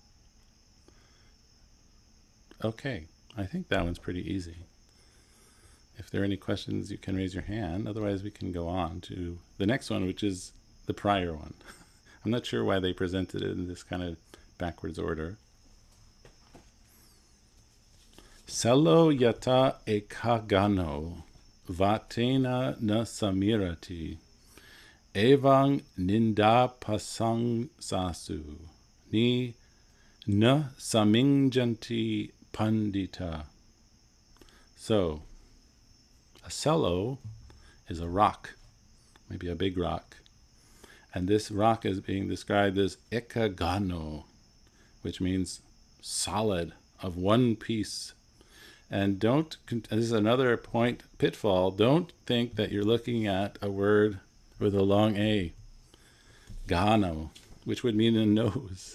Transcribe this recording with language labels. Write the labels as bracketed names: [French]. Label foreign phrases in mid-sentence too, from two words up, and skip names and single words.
[English] Okay, I think that one's pretty easy. If there are any questions, you can raise your hand. Otherwise, we can go on to the next one, which is the prior one. I'm not sure why they presented it in this kind of backwards order. [Pali] Salo yata ekagano vatena na samirati evang ninda pasang sasu ni na samingjanti pandita. [English] So, a cello is a rock, maybe a big rock. And this rock is being described as ekagano, which means solid, of one piece. And this is another pitfall, don't think that you're looking at a word with a long A, gano, which would mean a nose.